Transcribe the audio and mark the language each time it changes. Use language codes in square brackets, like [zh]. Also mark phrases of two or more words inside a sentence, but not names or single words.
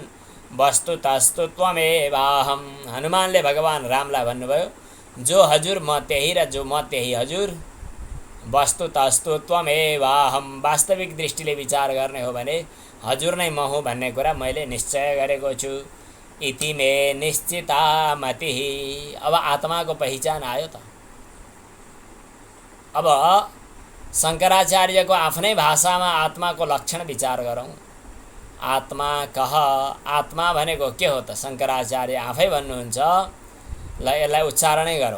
[sa] वस्तुतस्तु त्वमेवाहम्। [ne] हनुमानले भगवान रामलाई भन्नुभयो, जो हजुर म त्यही र जो म त्यही हजुर। [sa] वस्तुतस्तु त्वमेवाहम्। [ne] वास्तविक दृष्टिले विचार गर्ने हो भने हजुर नै म हुँ भन्ने कुरा मैले निश्चय गरेको छु। [sa] इति मे निश्चिता मतिः। [ne] अब आत्माको पहिचान आयो त। अब शङ्कराचार्यको आफ्नै भाषामा आत्माको लक्षण विचार गरौँ। आत्मा कह, आत्मा भनेको के हो त? शङ्कराचार्य आफै भन्नुहुन्छ। ल यसलाई उच्चारणै गरौँ।